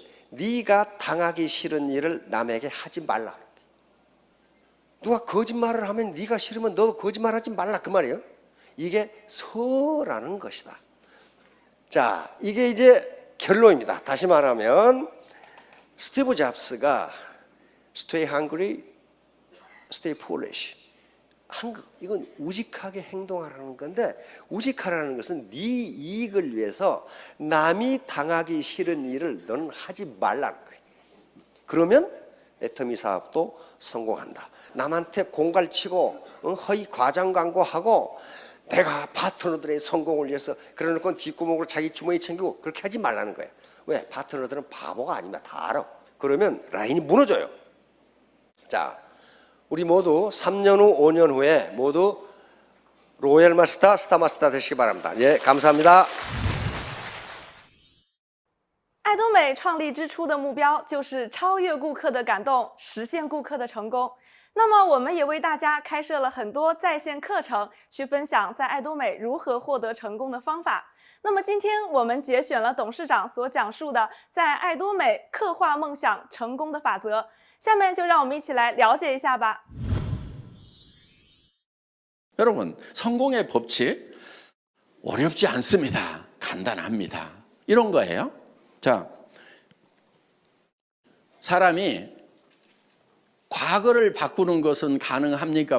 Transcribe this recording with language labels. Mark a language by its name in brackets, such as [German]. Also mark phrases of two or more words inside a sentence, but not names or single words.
[Korean] 네가 당하기 싫은 일을 남에게 하지 말라. 누가 거짓말을 하면 네가 싫으면 너도 거짓말하지 말라 그 말이에요. 이게 서라는 것이다. 자, 이게 이제 결론입니다. 다시 말하면 스티브 잡스가 [English] Stay hungry, stay foolish. [Korean] 이건 우직하게 행동하라는 건데, 우직하라는 것은 네 이익을 위해서 남이 당하기 싫은 일을 너는 하지 말라는 거예요. 그러면 애터미 사업도 성공한다. 남한테 공갈치고 허위 과장 광고하고 내가 파트너들의 성공을 위해서 그래놓고 뒷구멍으로 자기 주머니 챙기고 그렇게 하지 말라는 거예요. 왜? 파트너들은 바보가 아니면 다 알아. 그러면 라인이 무너져요. 자, 우리 모두 3년 후, 5년 후에 모두 로얄 마스터, 스타 마스터 되시기 바랍니다. 예, 감사합니다. [Chinese] 爱多美创立之初的目标就是超越顾客的感动，实现顾客的成功。那么，我们也为大家开设了很多在线课程，去分享在爱多美如何获得成功的方法。那么，今天我们节选了董事长所讲述的在爱多美刻画梦想成功的法则。下面就让我们一起来了解一下吧。 [Korean] 여러분, 성공의 법칙 어렵지 않습니다. 간단합니다. 이런 거예요. 자, 사람이 과거를 바꾸는 것은 가능합니까?